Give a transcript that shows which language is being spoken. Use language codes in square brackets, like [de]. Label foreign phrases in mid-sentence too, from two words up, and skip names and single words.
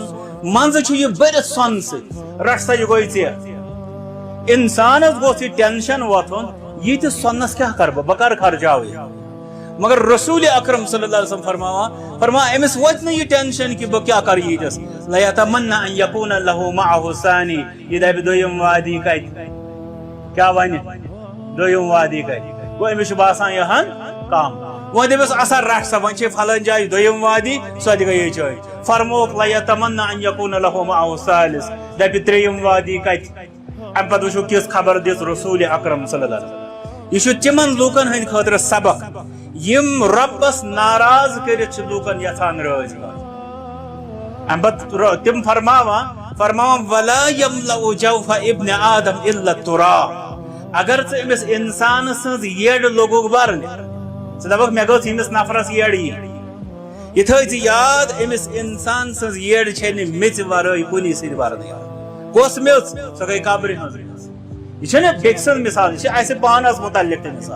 [ks] منٛزٕ چھُ یہِ بٔرِتھ سۄنہٕ سۭتۍ. رٹ سا یہِ گوٚے ژےٚ. انسانس گوٚژھ یہِ ٹینشن وۄتھُن ییٖتِس سۄنس کیٛاہ کرٕ بہٕ کرٕ خرچاوٕے. مگر رسول اکرم [ar] صلی اللہ علیہ وسلم [ks] فرمان امس ووت نہٕ یہِ ٹینشن کہ بہٕ کیٛاہ کرٕ ییٖتِس. [ar] لیتمنى ان یکون له معه ثانی. [ks] یہِ دپہِ دوٚیِم وادی کتہِ کیٛاہ ونہِ دوٚیِم وادی کتہِ. گوٚو أمِس چھُ باسان یہِ ہن کم. وۄنۍ دٔپِس اثر رٹ سا وۄنۍ چھِ فلٲنۍ جایہِ دوٚیِم وادی سۄ تہِ گٔیے چٲنۍ. فرموکھ [ar] لیتمنى ان یکون له معه ثالث. [ks] دپہِ 3یم وادی کتہِ. امہِ پتہٕ وٕچھو کِژھ خبر دِژ رسول اکرم [ar] صلی اللہ علیہ وسلم. [ks] یہ چھُ تِمن لوٗکن ہٕنٛدِ خٲطرٕ سبق یم ربس ناراض کٔرِتھ چھِ لوٗکن یژھان رٲضۍ کرُن. امہِ پتہٕ تِم فرماوان [ar] ولا یملأ جوف ابن آدم الا التراب. [ks] اگر ژٕ أمِس انسان سٕنٛز یٔڈ لوٚگُکھ برنہِ ژٕ دپکھ مےٚ گٔژھ ییٚمِس نفرس یٔڈ یِنۍ. یہِ تھٲے ژٕ یاد أمِس انسان سٕنٛز یٔڈ چھےٚ نہٕ میٚژِ ورٲے کُنی سۭتۍ برنٕے. کۄس میٚژ سۄ گٔے قبرِ ہٕنٛز میٚژ. یہ چھنہٕ بیٚکہِ سٕنٛز مثال یہِ چھِ اسہِ پانس متعلق تہِ مثال.